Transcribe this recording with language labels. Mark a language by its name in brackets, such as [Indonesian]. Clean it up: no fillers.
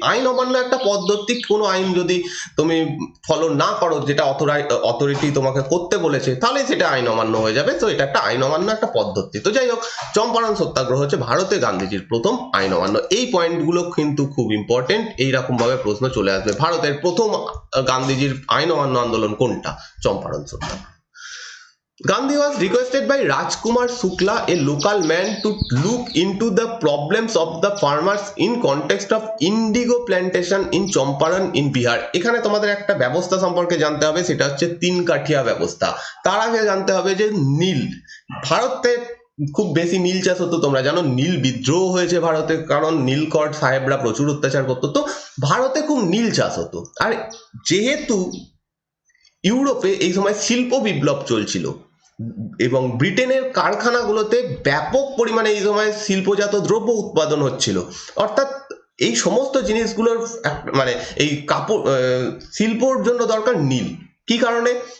[Bangla] আইন অমান্য একটা পদ্ধতি। কোনো আইন যদি তুমি ফলো না করো, যেটা অথরিটি তোমাকে করতে বলেছে, তাহলে সেটা আইন অমান্য হয়ে যাবে। তো এটা একটা আইন অমান্য একটা পদ্ধতি। তো যাই হোক, চম্পারণ সত্যাগ্রহ হচ্ছে ভারতে গান্ধীজির প্রথম আইন অমান্য। এই পয়েন্টগুলো কিন্তু খুব ইম্পর্টেন্ট, এইরকম ভাবে প্রশ্ন চলে আসবে। ভারতের প্রথম গান্ধীজির আইন অমান্য আন্দোলন কোনটা? চম্পারণ সত্যাগ্রহ। [English] Gandhi was requested by Rajkumar Shukla, a local man, to look into the problems of the farmers in context of indigo plantation in Champaran in Bihar. [Bangla] এখানে তোমাদের একটা ব্যবস্থা সম্পর্কে জানতে হবে, সেটা হচ্ছে তিন কাঠিয়া ব্যবস্থা। তার আগে জানতে হবে যে নীল, ভারতে খুব বেশি নীল চাষ হতো। তোমরা জানো নীল বিদ্রোহ হয়েছে ভারতে, কারণ নীলকর সাহেবরা প্রচুর অত্যাচার করতো। তো ভারতে খুব নীল চাষ হতো। আর যেহেতু ইউরোপে এই সময় শিল্প বিপ্লব চলছিল এবং ব্রিটেনের কারখানাগুলোতে ব্যাপক পরিমাণে এই সময় শিল্পজাত দ্রব্য উৎপাদন হচ্ছিল, অর্থাৎ এই সমস্ত জিনিসগুলোর মানে এই কাপড় শিল্পর জন্য দরকার নীল। কি কারণে?